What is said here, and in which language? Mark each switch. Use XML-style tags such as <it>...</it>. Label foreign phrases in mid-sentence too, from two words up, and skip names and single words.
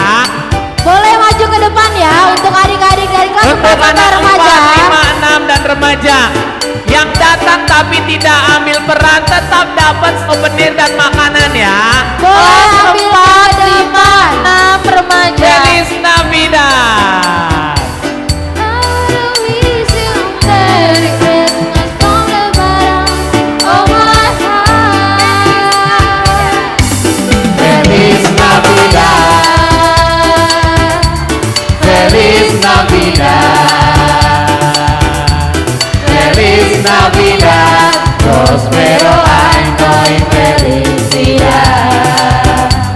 <id>Boleh maju ke depan ya untuk adik-adik dari kelas 4 sampai remaja. 4, 5, 6 dan remaja yang datang tapi tidak ambil peran tetap dapat souvenir dan makanan ya. Boleh ambil 4, 5, 6 remaja.</id> <es>Feliz Navidad. Feliz Navidad, Feliz Navidad, prospero año y felicidad.</es>